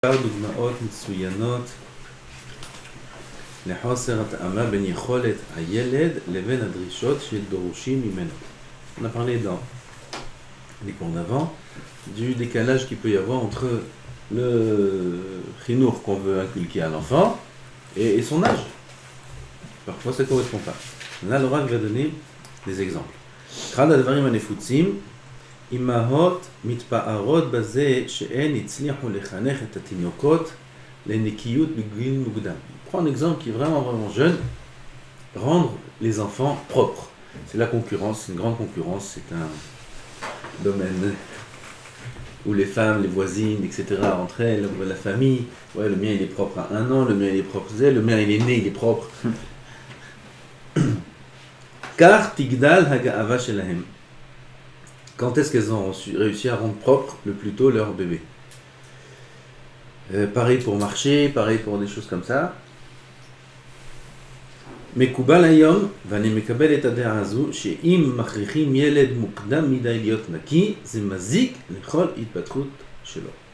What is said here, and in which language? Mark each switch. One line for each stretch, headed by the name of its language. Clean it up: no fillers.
Hebrew: דוגמאות מצוינות לחוסר התאמה בין יכולת הילד לבין הדרישות שדורשים ממנו.
French: On a parlé dans les cours d'avant du décalage qu'il peut y avoir entre le chinour qu'on veut inculquer à l'enfant et son âge. Parfois ça ne correspond pas. Là, le Rav va donner des exemples.
Hebrew: אחד הדברים הנפוצים, אימהות מתפארות בזה שהן הצליחו לחנך את התינוקות לנקיות בגיל מוקדם.
French: Prends un exemple qui est vraiment jeune, rendre les enfants propres. C'est la concurrence, c'est une grande concurrence, c'est un domaine où les femmes, les voisines, etc., entre elles, la famille, ouais, le mien il est propre à 1 an, le mien il est propre, le mien il est né, il est propre. Car
Hebrew: tigdal haga'ava shelahem.
French: Quand est-ce qu'elles ont réussi à rendre propre le plus tôt leur bébé? Pareil pour marcher, pareil pour des choses comme ça.
Hebrew: מקובל היום, ואני מקבל את הדעה הזו, שאם מכריחים ילד מוקדם מדי להיות נקי, זה מזיק לכל התפתחות שלו.